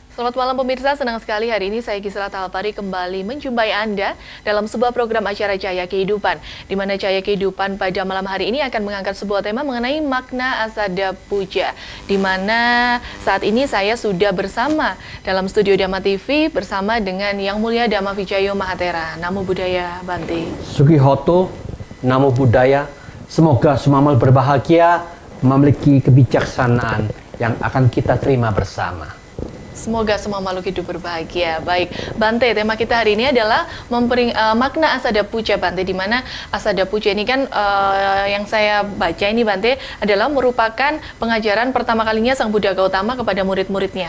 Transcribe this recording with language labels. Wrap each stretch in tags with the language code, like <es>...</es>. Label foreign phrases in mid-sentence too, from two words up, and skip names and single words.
<id>Selamat malam pemirsa, senang sekali hari ini saya Gisela Talpari kembali menjumpai Anda dalam sebuah program acara Cahaya Kehidupan, di mana Cahaya Kehidupan pada malam hari ini akan mengangkat sebuah tema mengenai makna Asada Puja, di mana saat ini saya sudah bersama dalam studio Dhamma TV bersama dengan Yang Mulia Dhamma Vijayo Mahatera.</id> <pi>Namo Buddhaya, Bante. Sugihoto, Namo Buddhaya.</pi> <id>Semoga semua amal berbahagia, memiliki kebijaksanaan yang akan kita terima bersama. Semoga semua makhluk hidup berbahagia. Baik, Bante, tema kita hari ini adalah makna Asada Puja, Bante, di mana Asada Puja ini kan yang saya baca ini, Bante, adalah merupakan pengajaran pertama kalinya Sang Buddha Gautama kepada murid-muridnya.</id>